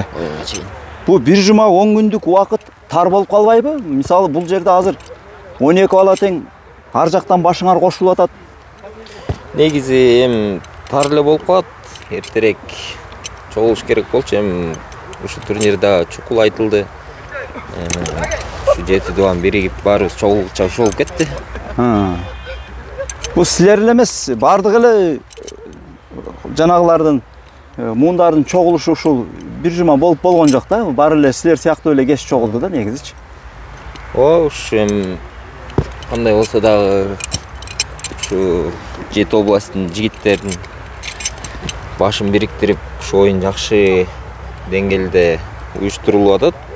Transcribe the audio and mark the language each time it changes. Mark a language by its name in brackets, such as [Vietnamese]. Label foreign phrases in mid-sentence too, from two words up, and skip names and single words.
[Kyrgyz] Бу бир жума 10 күндүк убакыт тар болуп калбайбы? Мисалы бул жерде азыр 12 бала тең ар жактан башыңар кошулуп атат. Негизи эми тар эле болуп калат. Эртерээк чогулуш керек болчу. Эми ушул турнирде чукул айтылды. Шу 7-2 биригип barыбыз чогулуп болуп кетти. Бул силер эле эмес, бардык эле жанагылардын муундардын чогулушу ушул бир жума болуп болгон жок да. Баары эле силер сыяктуу эле кеч чогулду да негизичи. Ушу эми кандай болсо дагы ушу 7 областтын жигиттерин башын бириктирип ушу оюн жакшы деңгээлде уюштурулуп атат.